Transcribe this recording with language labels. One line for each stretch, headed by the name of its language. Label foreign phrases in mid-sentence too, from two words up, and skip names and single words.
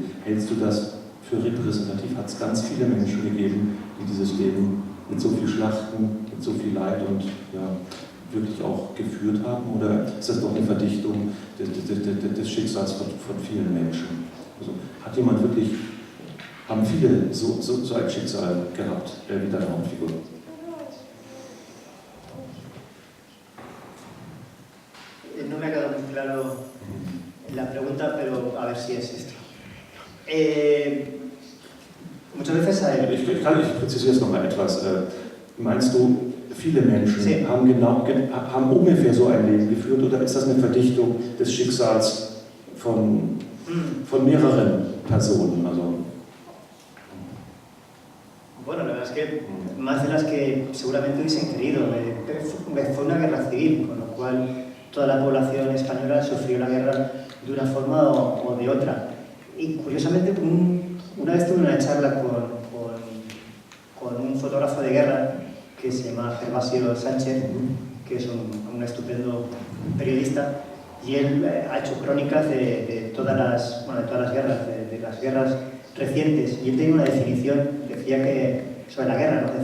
German: Hältst du das für repräsentativ? Hat es ganz viele Menschen gegeben, die dieses Leben mit so viel Schlachten, mit so viel Leid und ja, wirklich auch geführt haben? Oder ist das doch eine Verdichtung des Schicksals von vielen Menschen? Also haben viele so ein Schicksal gehabt, wie deine Hauptfigur?
Spanish: No me ha quedado muy claro la pregunta, pero a ver si es esto. Muchas veces
German: Ich präzisiere es nochmal etwas. Meinst du, viele Menschen
Spanish: sí.
German: haben ungefähr so ein Leben geführt, oder ist das eine Verdichtung des Schicksals von mehreren Personen? Also,
Spanish: bueno, la verdad es que más de las que seguramente hubiesen querido. Fue una guerra civil, con lo cual toda la población española sufrió la guerra de una forma o de otra. Y curiosamente, una vez tuve una charla con un fotógrafo de guerra que se llama Gervasio Sánchez, que es un estupendo periodista, y él ha hecho crónicas de todas las guerras, de las guerras recientes, y él tenía una definición, decía que sobre la guerra, ¿no?